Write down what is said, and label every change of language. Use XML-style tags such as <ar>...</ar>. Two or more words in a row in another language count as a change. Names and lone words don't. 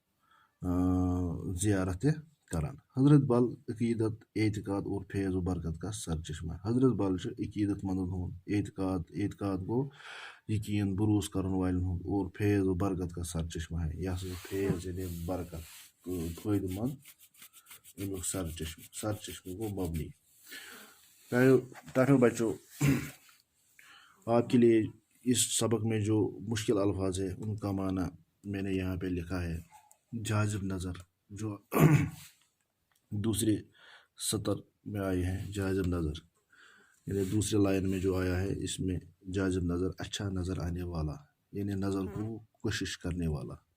<ks>زیارت تہِ کران حضرت بل عقیدت اعتقاد</ks> <ur>اور فیض و برکت کا سر چشمہ</ur> <ks>حضرت بل چھُ عقیدت مندن ہُنٛد اعتقاد گوٚو یقیٖن بروس کرن والٮ۪ن ہُنٛد</ks> <ur>اور فیض و برکت کا سر چشمہ ہے</ur> <ks>یہِ ہسا چھُ فیض یعنی برکت تہٕ فٲیدٕ مند امیُک سر چشمہ گوٚو مبنی</ks> <ur>پیارے بچوں آپ کے لیے اس سبق میں جو مشکل الفاظ ہے ان کا معنی میں نے یہاں پہ لکھا ہے جاذب نظر جو دوسرے سطر میں آئے ہیں جاذب نظر یعنی دوسرے لائن میں جو آیا ہے اس میں جاذب نظر اچھا نظر آنے والا یعنی نظر کو کشش کرنے والا</ur>